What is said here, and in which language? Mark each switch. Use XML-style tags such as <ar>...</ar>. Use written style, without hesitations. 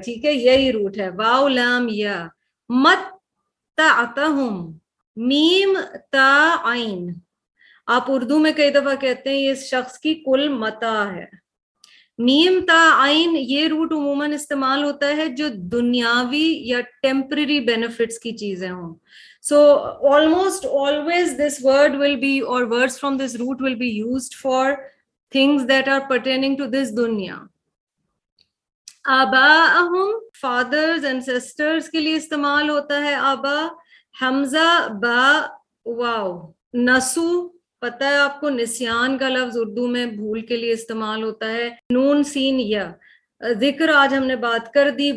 <ur>ٹھیک ہے یہی روٹ ہے. واو لام یا متعتہم میم تا عین. آپ اردو میں کئی دفعہ کہتے ہیں یہ اس شخص کی کل متاع ہے. میم تا عین یہ روٹ عموماً استعمال ہوتا ہے جو دنیاوی یا ٹیمپرری بینیفٹس کی چیزیں ہوں.</ur> <en>So almost always this word will be, or words from this root will be used for things that are pertaining to this dunya.</en> <ur>آباءہم</ur> <en>fathers and sisters</en> <ur>کے لیے استعمال ہوتا ہے آبا. حمزہ با واو. نسو پتہ ہے آپ کو نسیان کا لفظ اردو میں بھول کے لیے استعمال ہوتا ہے. نون سین یا. ذکر آج ہم نے بات کر دی.</ur>